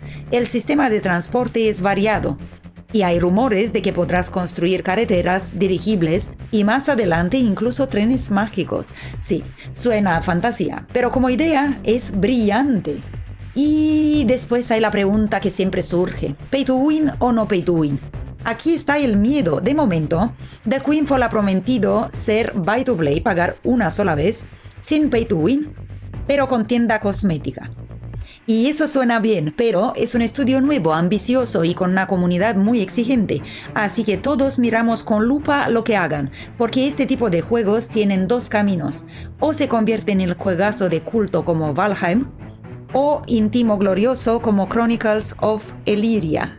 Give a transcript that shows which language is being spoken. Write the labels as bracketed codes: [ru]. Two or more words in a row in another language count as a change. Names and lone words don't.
[es] El sistema de transporte es variado, y hay rumores de que podrás construir carreteras, dirigibles y más adelante incluso trenes mágicos. Sí, suena a fantasía, pero como idea es brillante. Y después hay la pregunta que siempre surge: [en] ¿pay to win [es] o no [en] pay to win? [es] Aquí está el miedo. De momento, The Queenfall ha prometido ser [en] buy to play, [es] pagar una sola vez, sin [en] pay to win, [es] pero con tienda cosmética. Y eso suena bien, pero es un estudio nuevo, ambicioso y con una comunidad muy exigente. Así que todos miramos con lupa lo que hagan, porque este tipo de juegos tienen 2 caminos. O se convierte en el juegazo de culto como Valheim, o íntimo glorioso como Chronicles of Elyria.